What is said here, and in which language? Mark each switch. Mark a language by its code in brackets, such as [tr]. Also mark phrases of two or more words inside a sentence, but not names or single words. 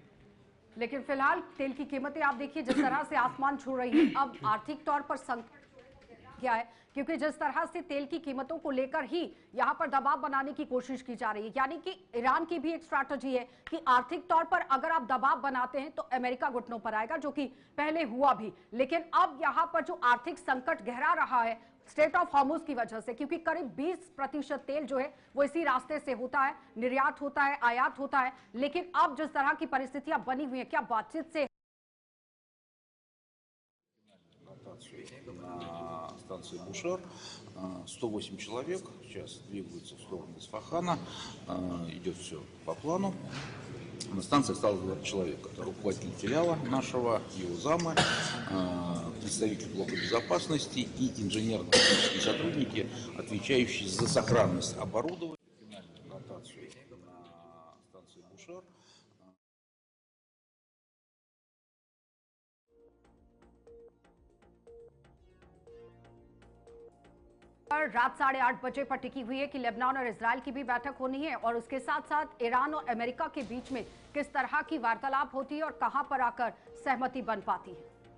[hi] लेकिन फिलहाल तेल की कीमतें आप देखिए जिस तरह से आसमान छू रही है, अब आर्थिक तौर पर संकट क्या है, क्योंकि जिस तरह से तेल की कीमतों को लेकर ही यहां पर दबाव बनाने की कोशिश की जा रही है, यानी कि ईरान की भी एक स्ट्रैटेजी है कि आर्थिक तौर पर अगर आप दबाव बनाते हैं तो अमेरिका घुटनों पर आएगा, जो कि पहले हुआ भी। लेकिन अब यहां पर जो आर्थिक संकट गहरा रहा है स्ट्रेट ऑफ हॉर्मुज की वजह से, क्योंकि करीब 20% तेल जो है वो इसी रास्ते से होता है, निर्यात होता है, आयात होता है। लेकिन अब जिस तरह की परिस्थितियां बनी हुई है, क्या बातचीत से [ru] на станции Бушер 108 человек сейчас двигаются в сторону Исфахана, идет все по плану. На станции осталось 20 человек. Это руководитель филиала нашего, его замы, представитель блока безопасности и инженерно-технические сотрудники, отвечающие за сохранность оборудования. Ротацию на станции Бушер. [hi] रात 8:30 बजे पर टिकी हुई है कि लेबनान और इजराइल की भी बैठक होनी है, और उसके साथ साथ ईरान और अमेरिका के बीच में किस तरह की वार्तालाप होती है और कहां पर आकर सहमति बन पाती है।